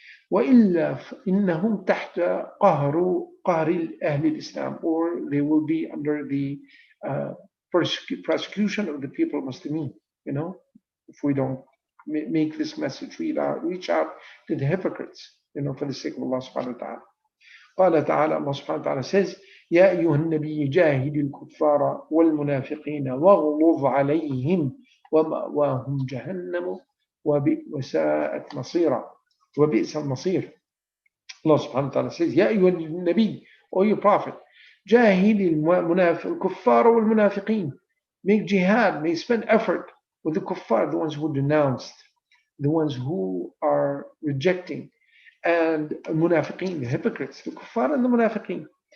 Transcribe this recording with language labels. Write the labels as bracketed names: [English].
[Arabic] وإلا إنهم تحت قهر أهل الإسلام, [English] or they will be under the persecution of the people of Muslimin, if we don't make this message reach out to the hypocrites, for the sake of Allah subhanahu wa ta'ala. [Arabic] قال تعالى, Allah subhanahu wa ta'ala says, يا أيها النبي جاهد الكفار والمنافقين واغلظ عليهم ومأواهم جهنم وساءت مصيرا وبئس المصير. [English] Allah subhanahu wa ta'ala says, [Arabic] يا أيها النبي, [English] O you prophet, [Arabic] جاهد الكفار والمنافقين, [English] make jihad, may spend effort with the kuffar, the ones who denounced, the ones who are rejecting, and munafiqeen, the hypocrites, the kuffar and the munafiqeen.